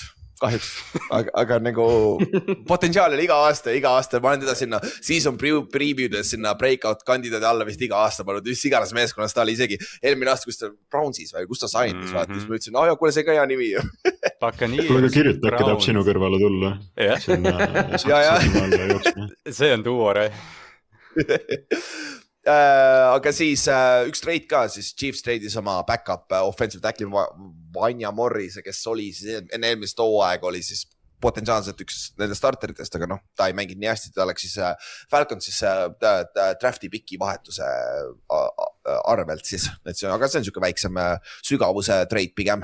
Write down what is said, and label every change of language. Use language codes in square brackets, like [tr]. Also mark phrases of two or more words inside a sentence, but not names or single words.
[et] Kahjuks, aga nagu potentsiaal oli iga aasta, ma olen teda sinna [en] season preview'des [et] sinna breakout kandidaadi alla vist iga aasta pannud, mis iganes meeskonnas ta oli isegi eelmine aasta, kus ta Brownsis või kus ta sainis, vaata, siis ma ütlesin, kuule, see ka hea nimi ju. Kuule, kirjuta, äkki tahab sinu kõrvale tulla. See on duore. Aga siis üks trade ka, siis Chiefs trade'is oma [en] backup offensive tackle [et] Vanja Morrise, kes oli siis enne eelmist hooaega oli siis potentsiaalselt üks nende starteritest, aga noh, ta ei mänginud nii hästi, ta läks siis Falcons siis [en] drafti piki [et] vahetuse arvelt siis, aga see on siuke väiksem sügavuse trade pigem.